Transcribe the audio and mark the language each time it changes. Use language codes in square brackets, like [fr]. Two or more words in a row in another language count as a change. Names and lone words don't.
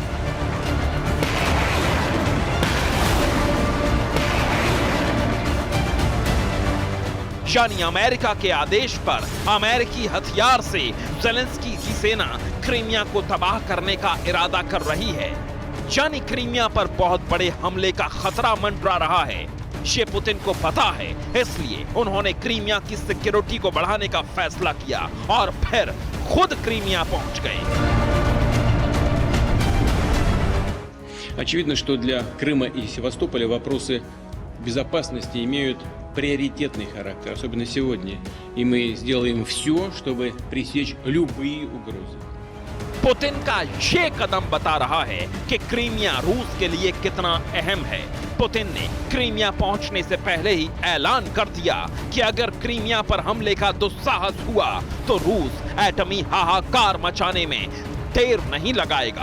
[hi] यानी अमेरिका के आदेश पर अमेरिकी हथियार से ज़ेलेंस्की की सेना क्रीमिया को तबाह करने का इरादा कर रही है। यानी क्रीमिया पर बहुत बड़े हमले का खतरा मंडरा रहा है। ये पुतिन को पता है, इसलिए उन्होंने क्रीमिया की सिक्योरिटी को बढ़ाने का फैसला किया और फिर खुद क्रीमिया पहुंच गए। [ru] Очевидно, что для Крыма и Севастополя вопросы безопасности имеют приоритетный характер, особенно сегодня. И мы сделаем все, чтобы пресечь любые угрозы. [hi] पुतिन का ये कदम बता रहा है कि क्रीमिया रूस के लिए कितना अहम है। पुतिन ने क्रीमिया पहुंचने से पहले ही ऐलान कर दिया कि अगर क्रीमिया पर हमले का दुस्साहस हुआ तो रूस एटमी हाहाकार मचाने में देर नहीं लगाएगा।